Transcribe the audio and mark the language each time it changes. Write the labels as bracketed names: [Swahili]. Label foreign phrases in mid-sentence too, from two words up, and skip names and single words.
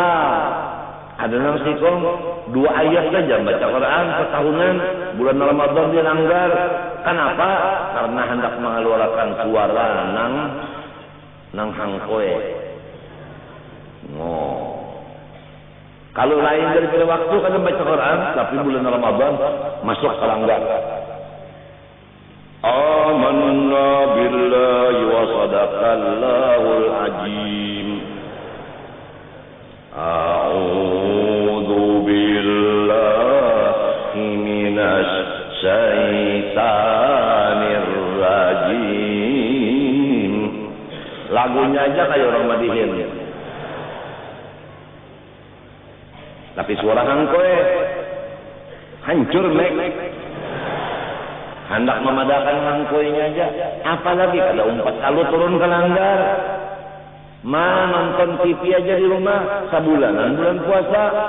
[Banjar] Ada nang sikung 2 ayat saja baca Quran setahunan bulan Ramadan dia langgar. Kenapa? Karena hendak mengeluarkan suara nang hangkoe. Kalau lain daripada waktu kadang baca Quran, tapi bulan Ramadan masuk ke langgar. [Arabic] آمنا بالله وصدق الله العظيم. أعوذ بالله من الشيطان الرجيم. [Banjar] Lagunya aja kayak orang Madihin. Tapi suara hangkoe hancur mek. Hendak memadakan hangkoenya aja. Apalagi kalau umpat kalau turun ke langgar. Nonton TV aja di rumah sabulanan bulan puasa.